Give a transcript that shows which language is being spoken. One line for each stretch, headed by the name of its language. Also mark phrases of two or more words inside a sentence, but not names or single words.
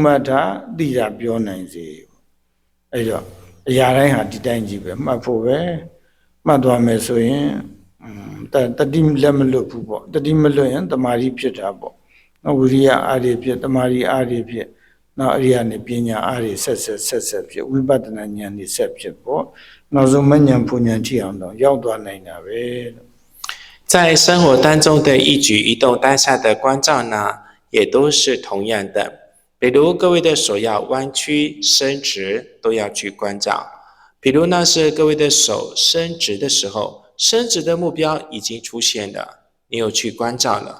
Burmese: မှတ်တာသိတာပြောနိုင်စေအဲ့တော့အရာတိုင်းဟာဒီတိုင်းကြီးပဲမှတ်ဖို့ပဲမှတ်သွားမယ်ဆိုရင်တတိလက်မလွတ်ဘူးပေါ့တတိမလွတ်ရင်တမာရီဖြစ်တာပေါ့နော်ဝိရိယအားတွေဖြစ်တမာရီအားတွေဖြစ်နော်အရိယာနဲ့ပညာအားတွေဆက်ဖြစ်ဝိပဿနာဉာဏ်တွေဆက်ဖြစ်ပေါ့နောက်ဆုံးမဉဏ်ပူဉဏ်ထိအောင်တော့ရောက်သွားနိုင်တာပဲ
Chinese: 在生活当中的一举一动当下的关照呢，也都是同样的。比如各位的手要弯曲伸直，都要去关照。比如呢，是各位的手伸直的时候，伸直的目标已经出现了，你有去关照了。